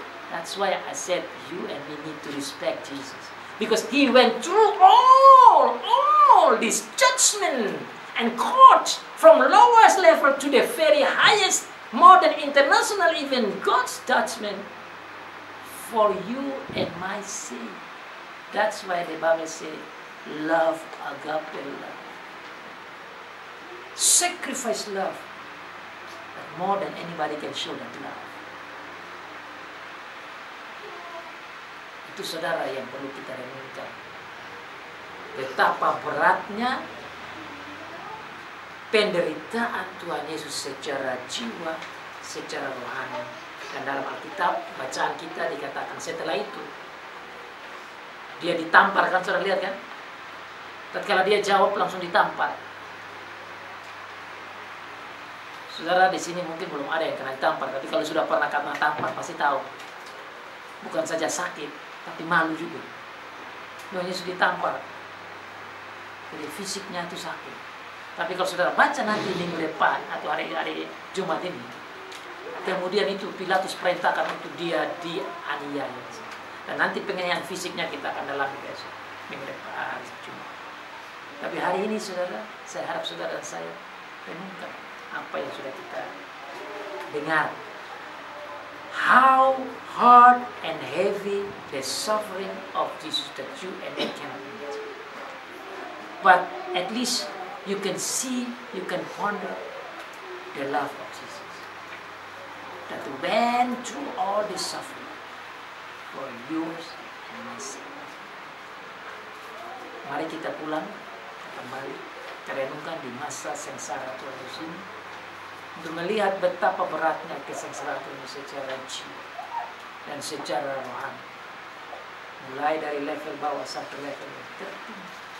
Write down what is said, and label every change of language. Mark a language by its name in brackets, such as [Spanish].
[English] That's why I said you and me need to respect Jesus. Because he went through all this judgment and court from lowest level to the very highest, more than international, even God's judgment for you and my sin. That's why the Bible say, love, agape love. Sacrifice love. But more than anybody can show that love. [Indonesian] Itu saudara yang perlu kita renungkan. Betapa beratnya penderitaan Tuhan Yesus secara jiwa, secara rohani. Dan dalam Alkitab, bacaan kita dikatakan setelah itu dia ditampar, kan saudara lihat kan? Tatkala dia jawab langsung ditampar. Saudara di sini mungkin belum ada yang kena ditampar, tapi kalau sudah pernah kena tampar pasti tahu. Bukan saja sakit, tapi malu juga. Tuhan Yesus ditampar. Jadi fisiknya itu sakit. Tapi kalau saudara baca nanti minggu depan atau hari Jumat ini, kemudian itu Pilatus perintahkan untuk dia dianiaya. Dan nanti penganiayaan fisiknya kita akan dalami besok, minggu depan, hari Jumat. Tapi hari ini saudara, saya harap saudara dan saya renungkan apa yang sudah kita dengar. [English] How hard and heavy the suffering of Jesus that you and I cannot imagine. But at least you can see, you can ponder the love of Jesus. That went through all this suffering for yours and my sake. [Indonesian] Mari kita pulang, kembali renungkan di masa sengsara Tuhan Yesus ini, untuk melihat betapa beratnya kesengsaraan Tuhan secara jiwa dan secara rohani. Mulai dari level bawah sampai level yang tertinggi.